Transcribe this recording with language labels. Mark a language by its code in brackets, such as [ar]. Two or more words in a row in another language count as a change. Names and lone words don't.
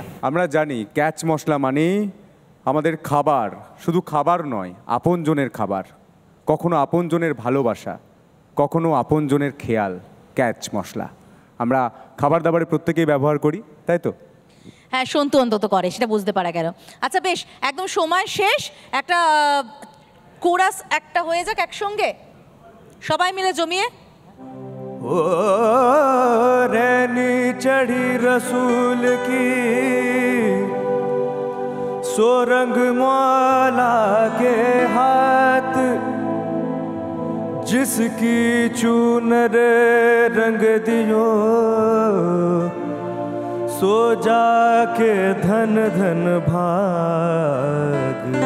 [bn] আমরা জানি ক্যাচ মশলা মানেই আমাদের খাবার, শুধু খাবার নয়, আপনজনের খাবার, কখনো আপনজনের ভালোবাসা, কখনো আপনজনের খেয়াল। ক্যাচ মশলা আমরা খাবার দাবারে প্রত্যেকেই ব্যবহার করি, তাই তো? হ্যাঁ, সন্তু অন্তত করে, সেটা বুঝতে পারা গেল। আচ্ছা বেশ, একদম সময় শেষ, একটা কোরাস একটা হয়ে যাক একসঙ্গে সবাই মিলে জমিয়ে। [hi] ओ रैनी चढ़ी रसूल की सोरंग मौला के हाथ, जिसकी चूनर रंग दियो सो जाके धन धन भाग।